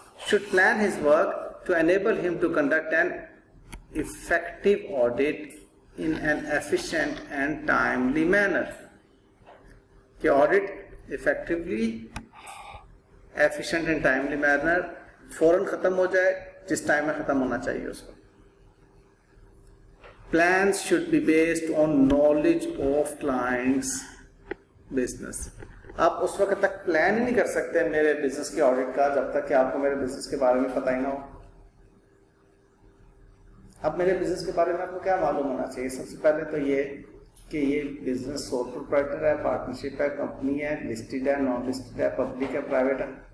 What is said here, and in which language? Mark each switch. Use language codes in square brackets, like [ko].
[en] Should plan his work to enable him to conduct an effective audit in an efficient and timely manner. [ur] کہ [en] audit effectively, efficient and timely manner [ur] فوراً ختم ہو جائے جس time میں ختم ہونا چاہیے اس کو. [en] Plans should be based on knowledge of clients' business. [ur] آپ اس وقت تک پلان ہی نہیں کر سکتے میرے بزنس کے آڈٹ کا جب تک کہ آپ کو میرے بزنس کے بارے میں پتہ ہی نہ ہو. اب میرے بزنس کے بارے میں آپ کو کیا معلوم ہونا چاہیے؟ سب سے پہلے تو یہ کہ یہ بزنس سول پروپرائٹر ہے، پارٹنرشپ ہے، کمپنی ہے، لسٹڈ ہے، نان لسٹڈ ہے، پبلک ہے، پرائیویٹ ہے.